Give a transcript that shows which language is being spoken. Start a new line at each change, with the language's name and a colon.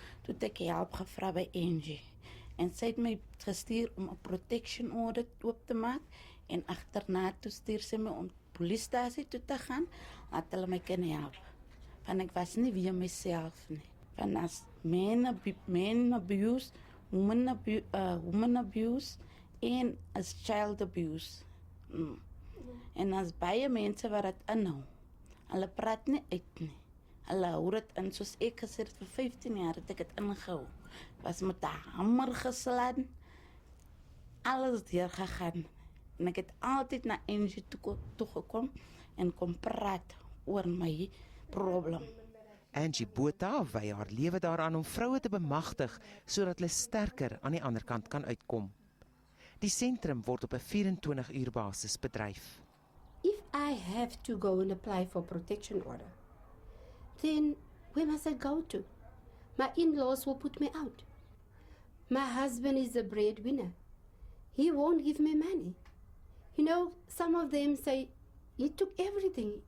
Afrikaans: Toe het ek hulp gevra by Angie. En sy het my gestuur om 'n protection order oop te maak en agterna toe stuur sy my om polisiestasie toe te gaan, laat hulle my kan help. Want ek was nie weer myself nie. Want as
English: men abuse, woman abuse
Afrikaans: en as
English: child abuse.
Afrikaans: En as baie mense wat dit inhou, hulle praat nie uit nie. Hulle hou dit in, soos ek gesê het, vir 15 jaar het ek het ingehou. Was met 'n hamer geslaan, alles deurgegaan. En ek het altyd na Angie toe gekom en kom praat oor my probleem. Angie Botha wy haar lewe daaraan om vroue te bemagtig sodat hulle sterker aan die ander kant kan uitkom. Die sentrum word op 'n 24-uur basis bedryf.
English: If I have to go and apply for protection order, then where must I go to? My in-laws will put me out. My husband is a breadwinner. He won't give me money. You know, some of them say, he took everything.